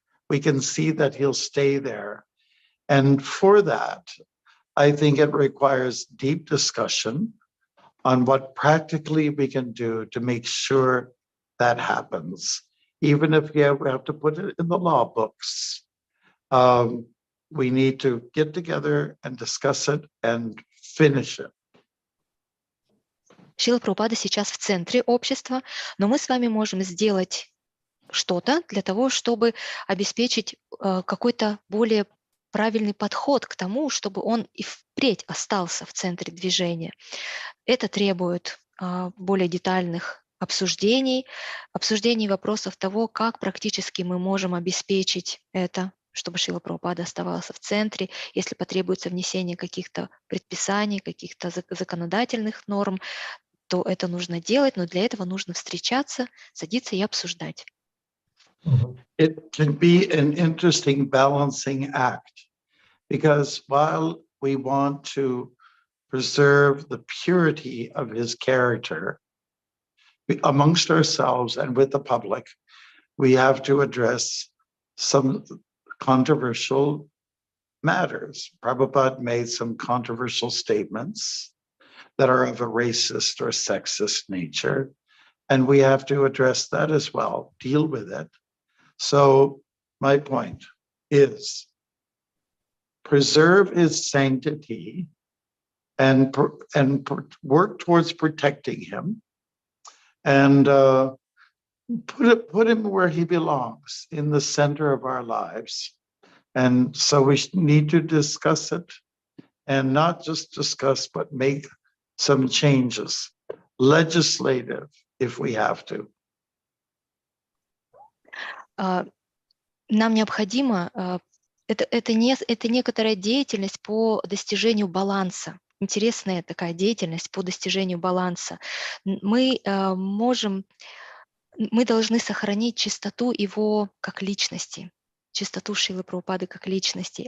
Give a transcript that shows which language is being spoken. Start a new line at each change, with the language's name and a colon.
English: We can see that he'll stay there. And for that, I think it requires deep discussion on what practically we can do to make sure that happens. Even if we have to put it in the law books, we need to get together and discuss it and finish it.
Russian: Шрила Прабхупада сейчас в центре общества, но мы с вами можем сделать что-то для того, чтобы обеспечить какой-то более правильный подход к тому, чтобы он и впредь остался в центре движения. Это требует более детальных обсуждений вопросов того, как практически мы можем обеспечить это, чтобы Шрила Прабхупада оставался в центре, если потребуется внесение каких-то предписаний, каких-то законодательных норм, то это нужно делать, но для этого нужно встречаться, садиться и обсуждать.
English: It can be an interesting balancing act, because while we want to preserve the purity of his character amongst ourselves and with the public, we have to address some controversial matters. Prabhupada made some controversial statements that are of a racist or sexist nature, and we have to address that as well, deal with it. So my point is preserve his sanctity and work towards protecting him, and put him where he belongs, in the center of our lives. And so we need to discuss it, and not just discuss, but make some changes, legislative, if we have to.
Russian: Нам необходимо, это некоторая деятельность по достижению баланса. Интересная такая деятельность по достижению баланса. Мы должны сохранить чистоту его как личности, чистоту Шрилы Прабхупады как личности.